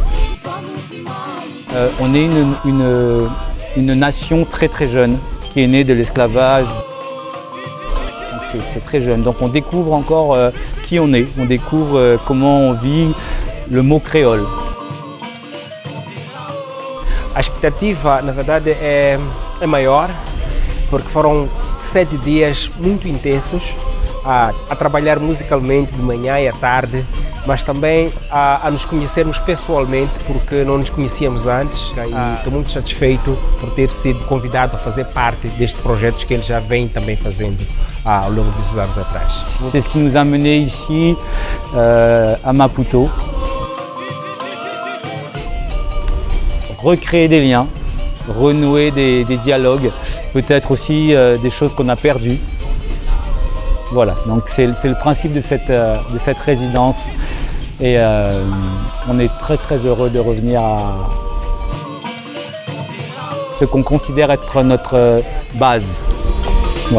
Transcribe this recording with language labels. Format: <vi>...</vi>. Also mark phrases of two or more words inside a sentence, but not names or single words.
<fr>On est une nation très très jeune qui est née de l'esclavage. C'est très jeune, donc on découvre encore qui on est, on découvre comment on vit le mot créole.</fr> <pt>A expectativa, na verdade, é maior, porque foram 7 dias muito intensos a trabalhar musicalmente de manhã e à tarde, mas também a nos conhecermos pessoalmente, porque não nos conhecíamos antes. E estou muito satisfeito por ter sido convidado a fazer parte deste projeto que ele já vem também fazendo ao longo desses anos atrás.</pt> <fr>C'est ce qui nous a mené ici à Maputo. Recréer des liens, renouer des dialogues, peut-être aussi des choses qu'on a perdues. Voilà, donc c'est le principe de cette résidence et on est très très heureux de revenir à ce qu'on considère être notre base.</fr>